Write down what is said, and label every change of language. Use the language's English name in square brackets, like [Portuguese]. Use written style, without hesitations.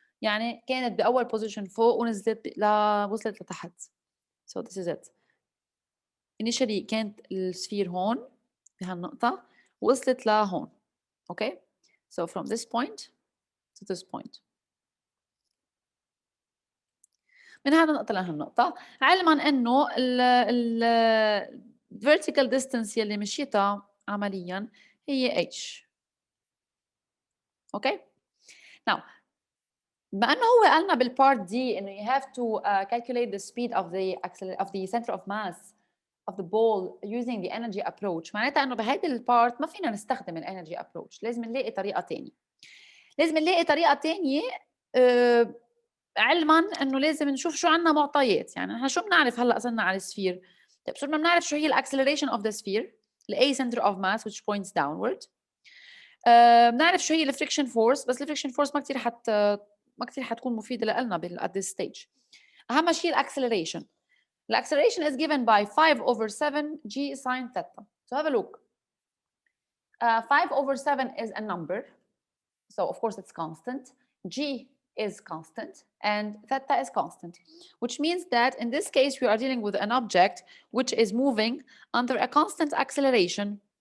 [Arabic] يعني كانت بأول position فوق ونزلت وصلت لتحت. [English] So this is it. [Arabic] Initially كانت السفير هون بهالنقطة وصلت لهون. [English] Okay? So from this point to this point. [Arabic] من هذا النقطة لهالنقطة، علما انه ال vertical distance يلي مشيتها عمليا هي h. [English] Okay? [Arabic] Now بما انه هو قالنا بالبارت دي انه [English] you have to calculate the speed of the center of mass of the ball using the energy approach، [Arabic] معناتها انه بهيدي البارت ما فينا نستخدم الانرجي approach، لازم نلاقي طريقة ثانية. لازم نلاقي طريقة ثانية علما انه لازم نشوف شو عندنا معطيات، يعني نحن شو بنعرف هلا صرنا على السفير؟ طيب صرنا بنعرف شو هي الاكسلريشن اوف ذا سفير، ال A center of mass [English] which points downward. [Arabic] بنعرف شو هي الفريكشن فورس، بس الفريكشن فورس ما كثير حتكون مفيده لنا [English] at this stage. [Arabic] اهم شيء الاكسلريشن. [English] Acceleration is given by 5/7 g sine theta. So have a look. 5/7 is a number, so of course it's constant. G is constant and theta is constant, which means that in this case we are dealing with an object which is moving under a constant acceleration.